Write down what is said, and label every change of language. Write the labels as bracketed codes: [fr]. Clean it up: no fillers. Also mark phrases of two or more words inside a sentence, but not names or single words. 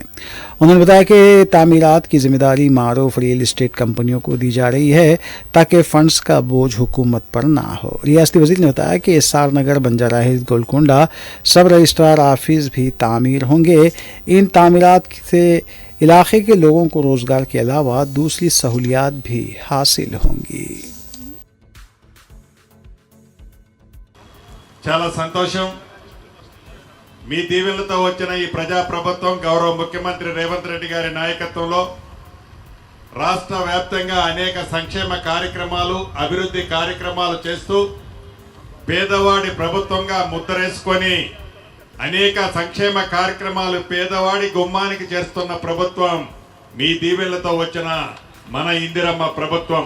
[ur] انہوں نے بتایا کہ تعمیرات کی ذمہ داری معروف [en] real estate [ur] کمپنیوں کو دی جا رہی ہے تاکہ فنڈز کا بوجھ حکومت پر نہ ہو۔ ریاستی وزیر نے بتایا کہ ایس آر نگر، بنجارہ ہلز، گولکنڈہ [en] sub registrar office [ur] بھی تعمیر ہوں گے۔ ان تعمیرات سے علاقے کے لوگوں کو روزگار کے علاوہ دوسری سہولیات بھی حاصل ہوں گی۔ [te] చాలా సంతోషం మీ దీవెనలతో వచ్చిన ఈ ప్రజా ప్రభుత్వం గౌరవ ముఖ్యమంత్రి రేవంత్ రెడ్డి గారి నాయకత్వంలో రాష్ట్ర వ్యాప్తంగా అనేక సంక్షేమ కార్యక్రమాలు అభివృద్ధి కార్యక్రమాలు చేస్తూ పేదవాడి ప్రభుత్వంగా ముద్రేసుకొని అనేక సంక్షేమ కార్యక్రమాలు పేదవాడి గుమ్మానికి చేస్తున్న ప్రభుత్వం మీ దీవెనలతో వచ్చిన మన ఇందిరమ్మ ప్రభుత్వం।